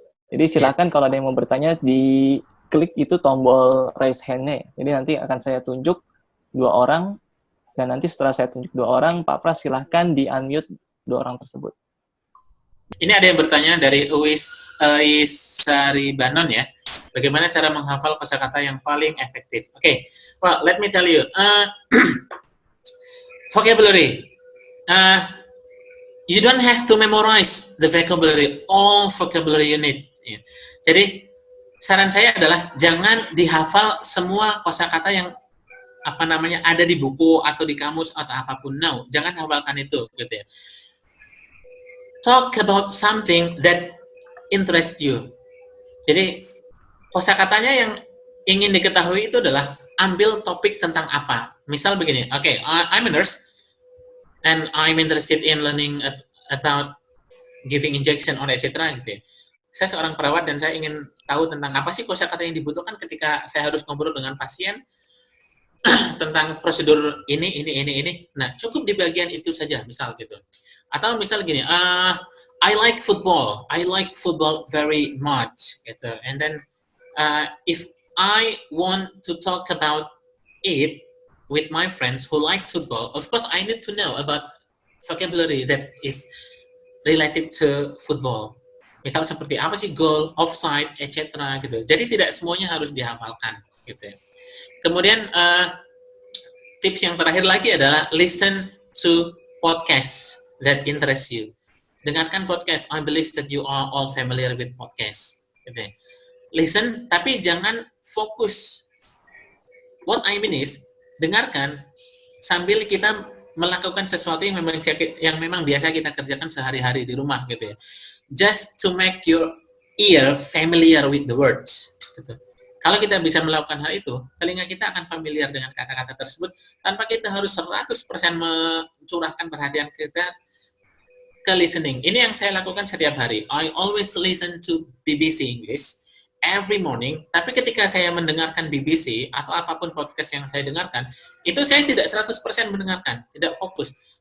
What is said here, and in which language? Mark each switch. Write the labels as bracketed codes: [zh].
[id] Jadi silakan kalau ada yang mau bertanya, di klik itu tombol raise hand-nya. Jadi nanti akan saya tunjuk 2 orang, dan nanti setelah saya tunjuk 2 orang, Pak Pras silahkan di-unmute 2 orang tersebut. Ini ada yang bertanya dari Uwis Saribanon ya. Bagaimana cara menghafal kosakata yang paling efektif? [en] Okay, well, let me tell you. Vocabulary. You don't have to memorize the vocabulary, all vocabulary you need. [id] Ya. Jadi saran saya adalah jangan dihafal semua kosakata yang ada di buku atau di kamus atau apapun. No, jangan hafalkan itu, gitu ya. [en] Talk about something that interests you. [id] Jadi kosakatanya yang ingin diketahui itu adalah ambil topik tentang apa. [en] Misal begini, okay, I'm a nurse. And I'm interested in learning about giving injection or etc. [id] Gitu ya. Saya seorang perawat dan saya ingin tahu tentang apa sih kosakata yang dibutuhkan ketika saya harus ngobrol dengan pasien tentang prosedur ini. Nah, cukup di bagian itu saja, misal gitu. [en] Atau misal gini, I like football very much, gitu. And then if I want to talk about it with my friends who like football, of course I need to know about vocabulary that is related to football. [id] Misal seperti apa sih goal, offside, etc. gitu. Jadi tidak semuanya harus dihafalkan, gitu ya. Kemudian tips yang terakhir lagi adalah listen to podcast that interest you. Dengarkan podcast. [en] I believe that you are all familiar with podcast. [id] Gitu ya. Listen, tapi jangan fokus. What I mean is dengarkan sambil kita melakukan sesuatu yang memang biasa kita kerjakan sehari-hari di rumah, gitu ya. [en] Just to make your ear familiar with the words. [id] Gitu. Kalau kita bisa melakukan hal itu, telinga kita akan familiar dengan kata-kata tersebut tanpa kita harus 100% mencurahkan perhatian kita ke listening. Ini yang saya lakukan setiap hari. I always listen to BBC English every morning, tapi ketika saya mendengarkan BBC atau apapun podcast yang saya dengarkan, itu saya tidak 100% mendengarkan, tidak fokus.